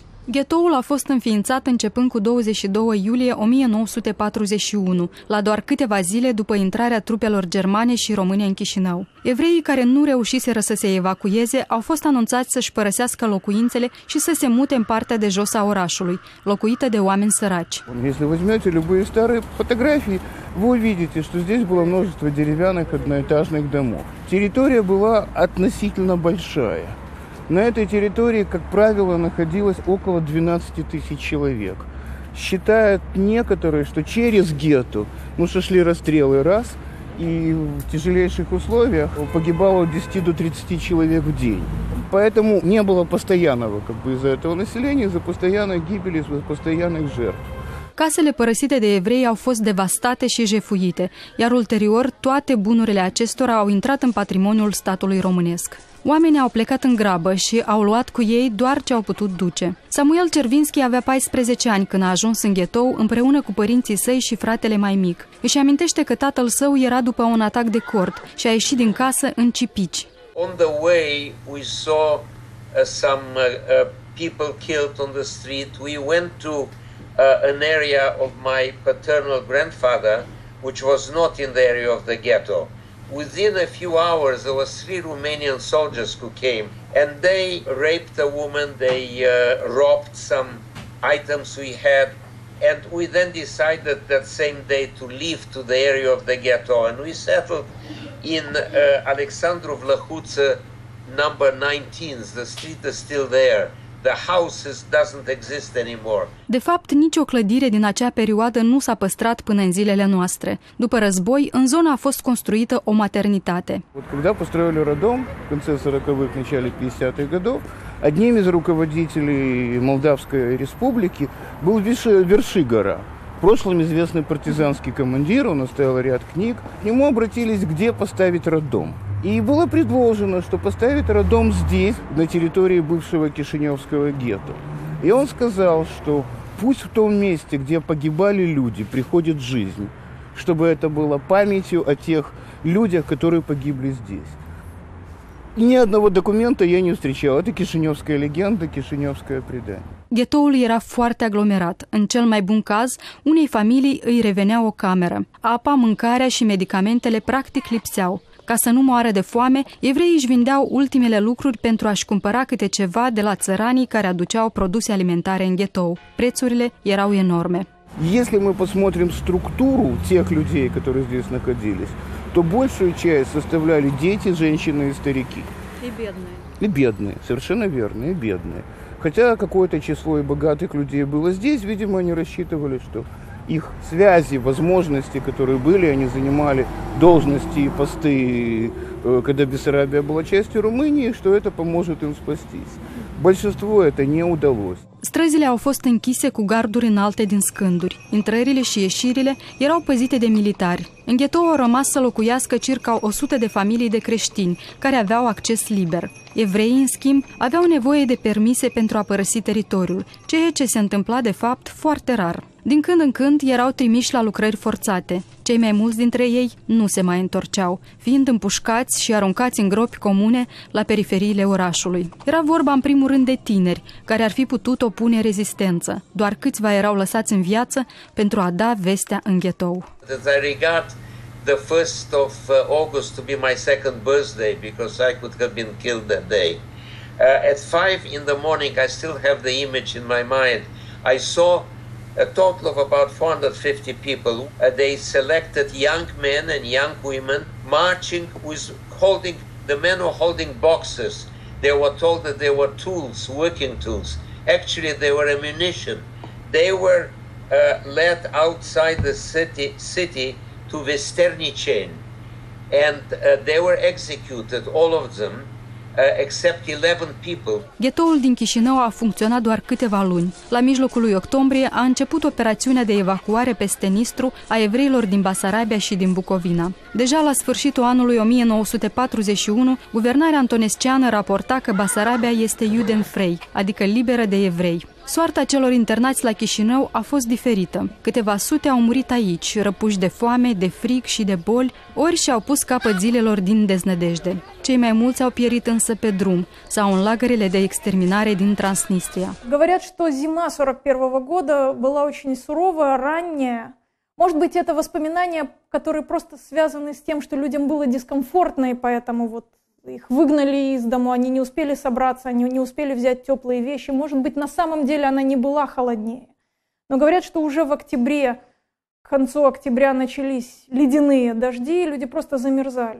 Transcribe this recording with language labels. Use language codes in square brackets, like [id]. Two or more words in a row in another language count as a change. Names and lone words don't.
[ro] Ghetoul a fost înființat începând cu 22 iulie 1941, la doar câteva zile după intrarea trupelor germane și române în Chișinău. Evreii care nu reușiseră să se evacueze au fost anunțați să-și părăsească locuințele și să se mute în partea de jos a orașului, locuită de oameni săraci. [ru] Если возьмете любые старые фотографии, вы увидите, что здесь было множество деревянных одноэтажных домов. Территория была относительно большая. На этой территории, как правило, находилось около 12 тысяч человек. Считают некоторые, что через гетто, шли расстрелы раз, и в тяжелейших условиях погибало от 10 до 30 человек в день. Поэтому не было постоянного из-за этого населения, из-за постоянной гибели, из-за постоянных жертв. [ro] Casele părăsite de evrei au fost devastate și jefuite, iar ulterior toate bunurile acestora au intrat în patrimoniul statului românesc. Oamenii au plecat în grabă și au luat cu ei doar ce au putut duce. Samuel Cervinski avea 14 ani când a ajuns în ghetou împreună cu părinții săi și fratele mai mic. Își amintește că tatăl său era după un atac de cort și a ieșit din casă în cipici. [en] On the way we saw some people killed on the street. We went to an area of my paternal grandfather, which was not in the area of the ghetto. Within a few hours, there was 3 Romanian soldiers who came, and they raped a woman, they robbed some items we had, and we then decided that same day to leave to the area of the ghetto, and we settled in Alexandru Vlahuță, number 19. The street is still there. The house doesn't exist anymore. [ro] De fapt, nicio clădire din acea perioadă nu s-a păstrat până în zilele noastre. După război, în zonă a fost construită o maternitate. [ru] Когда построили роддом в конце 40-х, начале 50-х годов, одним из руководителей Молдавской республики был Вершигора. В прошлом известный партизанский командир, он оставил ряд книг. К нему обратились, где поставить роддом. И было предложено, что поставить роддом здесь, на территории бывшего Кишиневского гетто. И он сказал, что пусть в том месте, где погибали люди, приходит жизнь, чтобы это было памятью о тех людях, которые погибли здесь. И ни одного документа я не встречал. Это кишиневская легенда, кишиневское предание. [ro] Ghetoul era foarte aglomerat. În cel mai bun caz, unei familii îi revenea o cameră. Apa, mâncarea și medicamentele practic lipseau. Ca să nu moară de foame, evreii își vindeau ultimele lucruri pentru a-și cumpăra câte ceva de la țăranii care aduceau produse alimentare în ghetou. Prețurile erau enorme. [ru] Если мы посмотрим структуру тех людей, которые здесь находились, то большую часть составляли дети, женщины и старики. И бедные. И бедные, совершенно верно, и бедные. Хотя какое-то число и богатых людей было здесь, видимо, они рассчитывали, что их связи, возможности, которые были, они занимали должности и посты, когда Бессарабия была частью Румынии, что это поможет им спастись. Большинству это не удалось. [ro] Străzile au fost închise cu garduri înalte din scânduri. Intrările și ieșirile erau păzite de militari. În ghetou au rămas să locuiască circa 100 de familii de creștini, care aveau acces liber. Evreii, în schimb, aveau nevoie de permise pentru a părăsi teritoriul, ceea ce se întâmpla, de fapt, foarte rar. Din când în când erau trimiși la lucrări forțate. Cei mai mulți dintre ei nu se mai întorceau, fiind împușcați și aruncați în gropi comune la periferiile orașului. Era vorba în primul rând de tineri, care ar fi putut opune rezistență. Doar câțiva erau lăsați în viață pentru a da vestea în ghetou. [en] I regard the 1st of August to be my second birthday because I could have been killed that day. At 5 in the morning I still have the image in my mind. I saw a total of about 450 people. They selected young men and young women marching with the men were holding boxes. They were told that they were tools, working tools. Actually, they were ammunition. They were led outside the city to Vesterniceni, and they were executed, all of them, except 11 people. [ro] Ghetoul din Chișinău a funcționat doar câteva luni. La mijlocul lui octombrie a început operațiunea de evacuare peste Nistru a evreilor din Basarabia și din Bucovina. Deja la sfârșitul anului 1941, guvernarea antonesceană raporta că Basarabia este judenfrei, adică liberă de evrei. Soarta celor internați la Chișinău a fost diferită. Câteva sute au murit aici, răpuși de foame, de frig și de boli, ori și-au pus capăt zilelor din deznădejde. Cei mai mulți au pierit însă pe drum sau în lagărele de exterminare din Transnistria. [ru] Говорят, что зима 41-го года была очень суровая, ранняя. Может быть, это воспоминания, которые просто связаны с тем, что людям было дискомфортно, и поэтому вот их выгнали из дома, они не успели собраться, они не успели взять теплые вещи. Может быть, на самом деле она не была холоднее. Но говорят, что уже в октябре, к концу октября начались ледяные дожди, и люди просто замерзали.